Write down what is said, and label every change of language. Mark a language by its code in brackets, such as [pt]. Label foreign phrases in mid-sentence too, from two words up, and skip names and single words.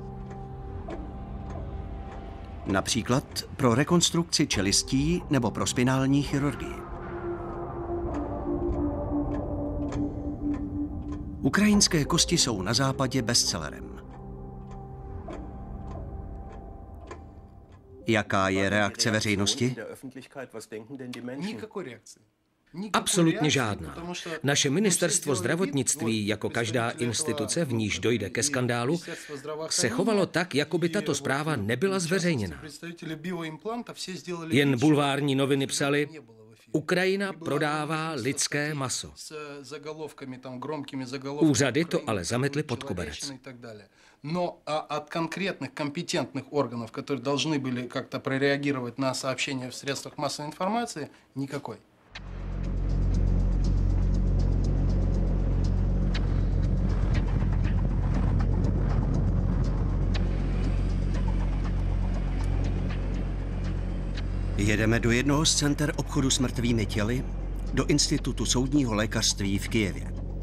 [cs] Například pro rekonstrukci čelistí nebo pro spinální chirurgii. Ukrajinské kosti jsou na západě bestsellerem. Jaká je reakce veřejnosti? [ru] Никакой реакции. [cs] Absolutně žádná. Naše ministerstvo zdravotnictví, jako každá instituce, v níž dojde ke skandálu, se chovalo tak, jako by tato zpráva nebyla zveřejněna. Jen bulvární noviny psaly: Ukrajina prodává lidské maso. Úřady to ale zametly pod koberec. [ru] Но от конкретных компетентных органов, которые должны были как-то прореагировать на сообщения в средствах массовой информации, никакой. [cs] Jedeme do jednoho z center obchodu s mrtvými těly, do Institutu soudního lékařství v Kyjevě.